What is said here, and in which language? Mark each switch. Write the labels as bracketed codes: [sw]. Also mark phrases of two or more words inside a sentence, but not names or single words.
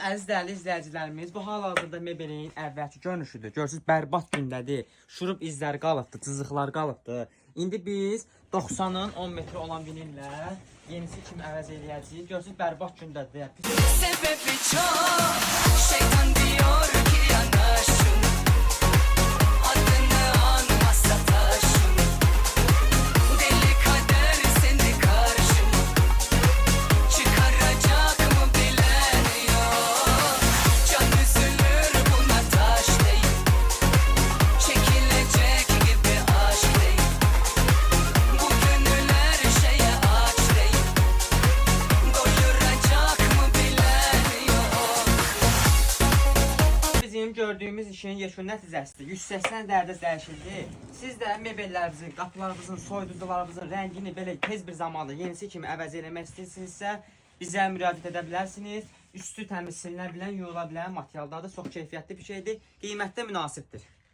[az] əziz dəyərli izləyicilərimiz, bu hal-hazırda mebelin əvvəlki görünüşüdür. Görürsünüz, bərbad gündədir. Şurup izləri qalıbdı, cızıqlar qalıbdı. İndi biz 90'ın 10 metri olan vinillə yenisi kimi əvəz eləyəcəyik. Görürsünüz, bərbad gündədir. [tr] Sebebi çok, şeytan diyor ki yanaşın, adını anmazsa taşın, deli kader seni karşıma, çıkaracak mı bilen yok, can üzülür buna taş değil, çekilecek gibi aşk değil, bu gönüller şeye aç değil, doyuracak mı bilen yok. [az] Bizim gördüyümüz işin yeşil nəticəsidir. 180 dərəcə dəyişildi. Siz də mebellərinizin, qapılarınızın, soyuducularınızın rəngini belə tez bir zamanda yenisi kimi əvəz eləmək istəyirsinizsə, bizə müraciət edə bilərsiniz. Üstü təmiz silinə bilən, yuyula bilən materialdadır. Çox keyfiyyətli bir şeydir. Qiymətdə münasibdir.